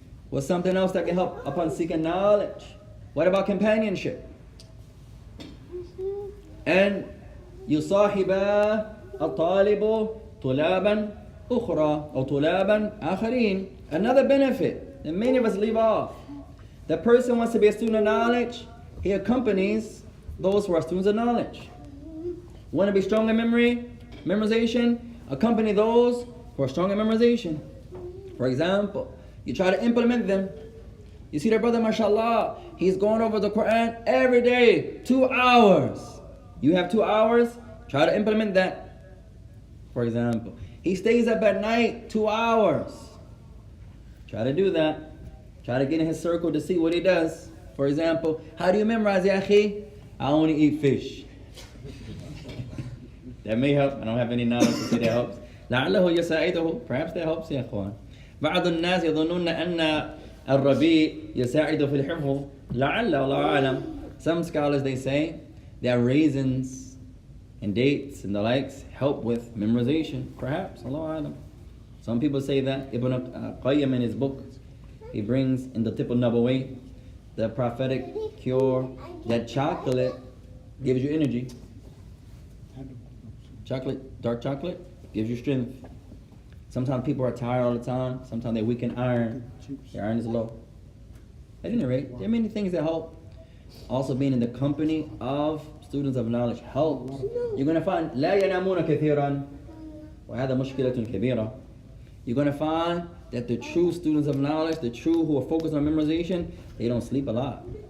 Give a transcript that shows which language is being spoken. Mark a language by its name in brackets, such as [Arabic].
[English] What's something else that can help upon seeking knowledge? What about companionship? [Arabic] And يصاحب الطالب طلابا أخرى أو طلابا آخرين. [English] Another benefit that many of us leave off. The person wants to be a student of knowledge. He accompanies those who are students of knowledge. Want to be strong in memorization? Accompany those who are strong in memorization. For example, you try to implement them. You see that brother, mashallah, he's going over the Quran every day, 2 hours. You have 2 hours, try to implement that. For example, he stays up at night 2 hours. Try to do that. Try to get in his circle to see what he does. For example, how do you memorize, ya akhi? I only eat fish. That may help. I don't have any knowledge to say that helps. [Arabic] لعله يساعده. [English] Perhaps that helps, يا أخوان. [Arabic] بعض الناس يظنون أن الربيع يساعد في الحفظ. لعل الله أعلم. [English] Some scholars, they say that raisins and dates and the likes help with memorization. Perhaps, Allah Alam. Some people say that. Ibn Qayyim in his book, he brings in the Tip al-Nabawi, the prophetic cure, that chocolate gives you energy. Chocolate, dark chocolate, gives you strength. Sometimes people are tired all the time. Sometimes they weaken iron. Their iron is low. At any rate, there are many things that help. Also being in the company of students of knowledge helps. You're going to find [Arabic] لا ينامون كثيرا وهذا مشكلة كبيرة. [English] You're going to find that the true students of knowledge, the true who are focused on memorization, they don't sleep a lot.